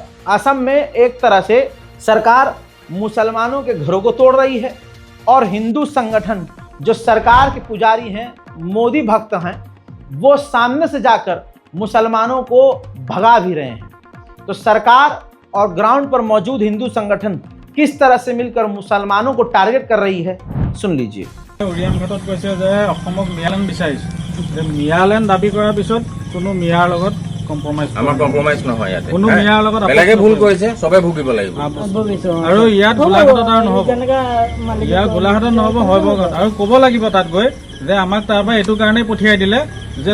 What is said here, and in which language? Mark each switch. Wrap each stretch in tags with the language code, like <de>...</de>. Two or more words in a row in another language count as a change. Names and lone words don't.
<hi>असम में एक तरह से सरकार मुसलमानों के घरों को तोड़ रही है और हिंदू संगठन जो सरकार के पुजारी हैं, मोदी भक्त हैं, वो सामने से जाकर मुसलमानों को भगा भी रहे हैं। तो सरकार और ग्राउंड पर मौजूद हिंदू संगठन किस तरह से मिलकर मुसलमानों को टारगेट कर रही है, सुन लीजिए।</hi> <as>उरियान घाटत কৈছে যে অসমক মিয়ালেণ্ড বিচাৰিছে, যে মিয়ালেণ্ড দাবী কৰাৰ পিছত কোনো মিয়াৰ লগত কম্প্ৰমাইজ আমাৰ কম্প্ৰমাইজ নহয় ইয়াতে। কোনো মিয়াৰ লগত বেলেগে ভুল কৰিছে, সবে ভুগিব লাগিব। আৰু ইয়াত গোলাঘাটত আৰু নহ'ব, ইয়াত গোলাঘাটত নহ'ব, হয়বগত আৰু ক'ব লাগিব তাত গৈ যে আমাক তাৰপৰা এইটো কাৰণেই পঠিয়াই দিলে যে</as>